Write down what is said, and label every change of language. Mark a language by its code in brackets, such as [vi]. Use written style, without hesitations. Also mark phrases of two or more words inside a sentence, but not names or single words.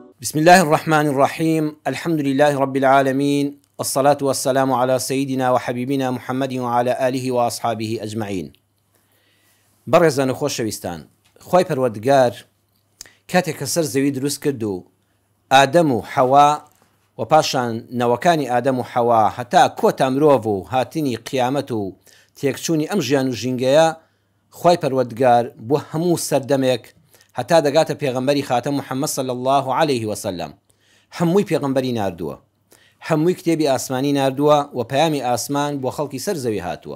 [ar] بسم الله الرحمن الرحيم. الحمد لله رب العالمين، والصلاة والسلام على سيدنا وحبيبنا محمد وعلى آله وأصحابه أجمعين. [ckb] بەڕێزان و خۆشەویستان، خۆی پەروەردگار کاتێک کە سەر زەوی دروست کرد و ئادەم و حەوا و پاشان نەوەکانی ئادەم و حەوا هەتا کۆتا مرۆڤ و هاتنی قیامەت و تێکچوونی ئەم ژیان و ژینگەیە، خۆی پەروەردگار بۆ هەموو سەردەمێک هەتا دەگاتە پێغەمبەری خاتم محەممەد [ar] صلی الله عليه وسلم [ckb] هەمووی پێغەمبەری ناردووە، هەمووی کتێبی ئاسمانی ناردووە و پەیامی ئاسمان بۆ خەڵکی سەر زەوی هاتووە.